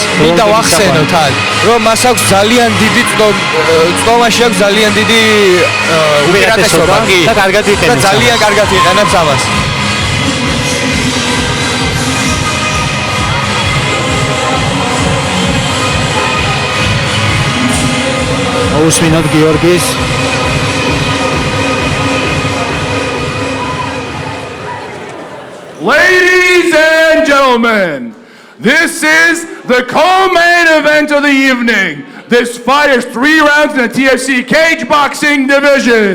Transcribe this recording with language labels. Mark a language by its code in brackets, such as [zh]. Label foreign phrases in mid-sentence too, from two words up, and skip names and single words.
[ka] მინდა ვახსენოთ რომ მას აქვს ძალიან დიდი წვდომაში აქვს ძალიან დიდი უპირატესობა კი და კარგად იყენებს და ძალიან კარგად იყენებს ამას. უსმინოთ გიორგის [en] Ladies and gentlemen, this is the co-main event of the evening. This fight is 3 rounds in the TFC cage boxing division.